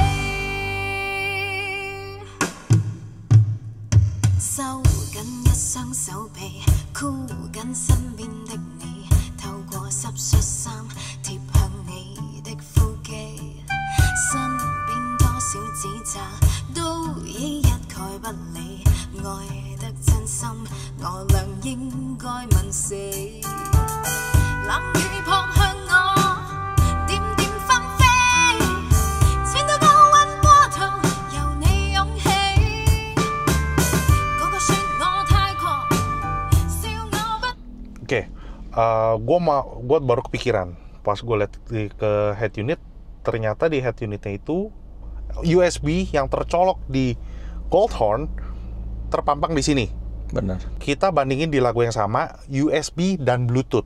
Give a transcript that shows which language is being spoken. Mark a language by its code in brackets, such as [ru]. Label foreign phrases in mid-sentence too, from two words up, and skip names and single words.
[yue] 收緊一雙手臂，箍緊身邊的你，透過濕恤衫貼向你的腹肌，身邊多少指責都已一概不理，愛得真心我倆應該問死。冷雨撲向我，點點紛飛，濺到高溫波濤，由你湧起。個個說我太狂，笑我不。 [id] Oke, gue baru kepikiran pas gue lihat ke [en] head unit, [id] ternyata di [en] head unitnya [id] itu USB yang tercolok di Goldhorn terpampang di sini. Benar. Kita bandingin di lagu yang sama, USB dan Bluetooth.